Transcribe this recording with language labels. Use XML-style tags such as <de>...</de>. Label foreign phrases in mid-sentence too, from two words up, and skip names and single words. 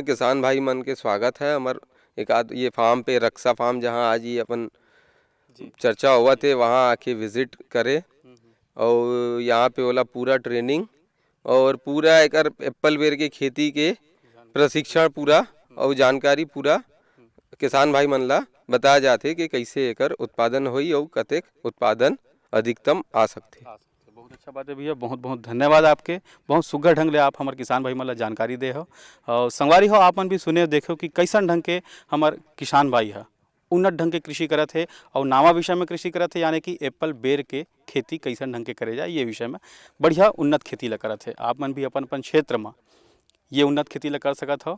<hne>किसान भाई मन के स्वागत है हमार एक आध ये फार्म पे, रक्षा फार्म, जहाँ आज ये अपन चर्चा हुआ थे, वहाँ आके विजिट करे और यहाँ पे वाला पूरा ट्रेनिंग और पूरा एक एप्पल बेर के खेती के प्रशिक्षण पूरा और जानकारी पूरा किसान भाई मन ला बताया जाते कि कैसे एकर उत्पादन होई और कतेक उत्पादन अधिकतम आ सकते। बहुत अच्छा बात है भैया, बहुत बहुत धन्यवाद आपके। बहुत सुघर ढंग ले आप हमारे किसान भाई मन ला जानकारी दे हो और संगवारी हो आप मन भी सुने देखो कि कैसन ढंग के हमारे किसान भाई है उन्नत ढंग के कृषि करत है और नावा विषय में कृषि करत है, यानी कि एप्पल बेर के खेती कैसन ढंग के करे जाए ये विषय में बढ़िया उन्नत खेती ला करत है। आप मन भी अपन अपन क्षेत्र में ये उन्नत खेती ला कर सकत हो।</hne>